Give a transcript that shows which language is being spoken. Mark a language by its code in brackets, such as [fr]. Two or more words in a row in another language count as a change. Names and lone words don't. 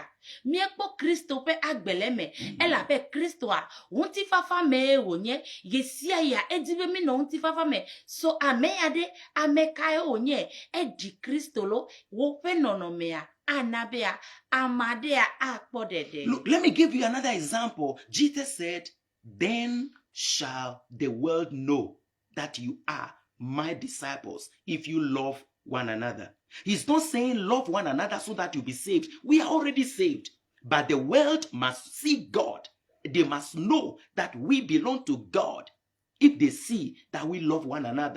[ee] Míekpɔ Kristo ƒe agbe le me elabe Kristoa ŋuti fafa me wònye ye sia ya edi be mi nɔ ŋuti fafa me so ame ya ɖe ame kae wònye eɖi Kristo lo woƒe nɔnɔmea ana be ya ame aɖea akpɔ ɖeɖe. [en] Look, let me give you another example. Jesus said, then shall the world know that you are my disciples if you love one another. He's not saying love one another so that you'll be saved. We are already saved. But the world must see God. They must know that we belong to God if they see that we love one another.